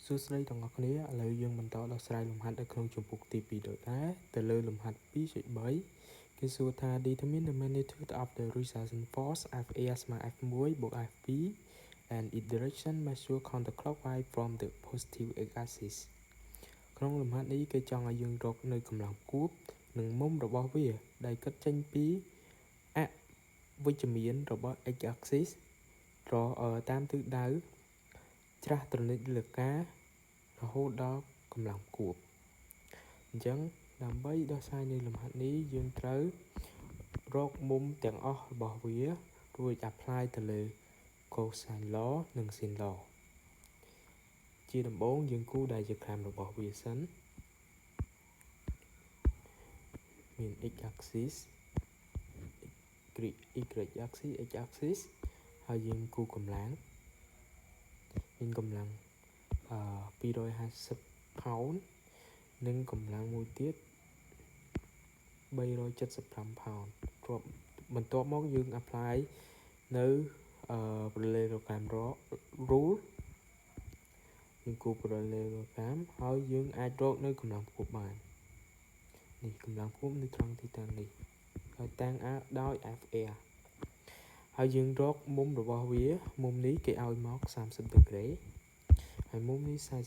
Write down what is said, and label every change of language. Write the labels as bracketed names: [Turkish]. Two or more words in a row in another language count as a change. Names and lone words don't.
[Khmer] សួស្តីទាំងអស់គ្នាឥឡូវយើងបន្តដោះស្រាយលំហាត់នៅក្នុងជំពូកទី2ដូចដែរទៅលើលំហាត់ 2.3 គេសួរថា [English] determine the magnitude of the resultant force Fa [Khmer] ស្មើ F1 បូក F2 [English] and its direction measure counterclockwise from the positive x-axis [Khmer] ក្នុងលំហាត់នេះគេចង់ឲ្យយើងរក នៅកម្លាំងគួបនិងមុំរបស់វាដែលគិតចេញពីអវិជ្ជមានរបស់ x-axis តាមទិសដៅច្រាសត្រនិចលើការរហូតដល់កម្លាំងគួបអញ្ចឹងដើម្បីដោះស្រាយនៅលំហាត់នេះយើងត្រូវរកមុំទាំងអស់របស់វារួច apply ទៅលើ [English] cosine law [Khmer] និង [English] sin law [Khmer] ជាដំបូងយើងគូ diagram របស់វាសិនមាន [English] x axis y axis x axis [Khmer] ហើយយើងគូកម្លាំងមានកម្លាំង250 pound និងកម្លាំងមួយទៀត 375 pound បន្ទាប់មកយើង apply នៅ [English] parallelogram rule [Khmer] យើងគូ parallelogram ហើយយើងអាចរកនៅកម្លាំងគួបបាននេះកម្លាំងគួបនៅត្រង់ទីតាំងនេះហើយតាំងដោយ Fa ហើយយើងរកមុំរបស់វាមុំនេះគេឲ្យមក30 degree ហើយមុំនេះ